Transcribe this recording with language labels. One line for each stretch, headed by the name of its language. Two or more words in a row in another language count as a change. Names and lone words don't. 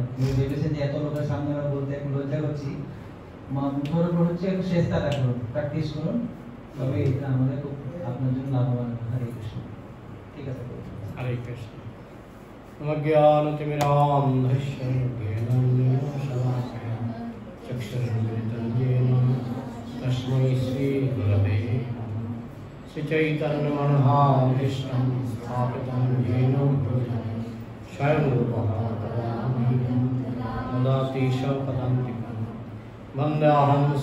Bangla: যদি ভেবেছেন যে এত লোকের সামনে আমরা বলতে একটু লজ্জা করছি, মুখের উপর হচ্ছে একটু চেষ্টাটা করুন, প্র্যাকটিস করুন, তবে এটা আমাদের খুব আপনার জন্য লাভবান। হরে কৃষ্ণ। ঠিক আছে, হরে কৃষ্ণ।
Sanskrit: অজ্ঞানতিমিরান্ধস্য জ্ঞানাঞ্জনশলাকয়া চক্ষুरुन्मिलितं येन तस्मै श्रीगुरवे श्रीचैतन्यमनोभीष्टं स्थापितं येन स्वयं रूपः ददाति स्वपदान्तिकं वन्देऽहं